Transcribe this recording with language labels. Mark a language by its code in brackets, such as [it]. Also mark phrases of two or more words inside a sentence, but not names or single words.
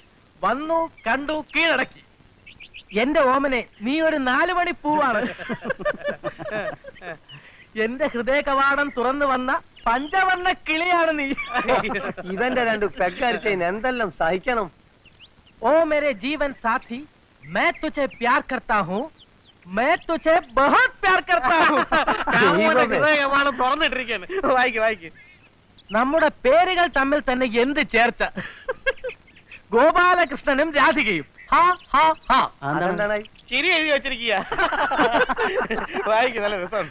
[ml] വന്നു കണ്ടു കീഴടക്കി. എന്റെ ഓമനെ നീ ഒരു 4 മണി പൂവാണ്. എന്റെ ഹൃദയ കവാടം തുറന്നു വന്ന പഞ്ചവർണ്ണ കിളിയാണ് നീ. ഇവന്റെ 2 പെഗ്ഗടിച്ചതിന് എന്തെല്ലാം സഹിക്കണം. [hi] ओ मेरे जीवन साथी, मैं तुझे प्यार करता हूँ, मैं तुझे बहुत प्यार करता हूँ. [ml] തുറന്നിട്ടിരിക്കാണ്. വായിക്ക്. നമ്മുടെ പേരുകൾ തമ്മിൽ തന്നെ എന്ത് ചേർച്ച. ഗോപാലകൃഷ്ണനും രാധികയും. ചിരി എഴുതി വെച്ചിരിക്കുക. വായിക്ക്, നല്ല രസമുണ്ട്.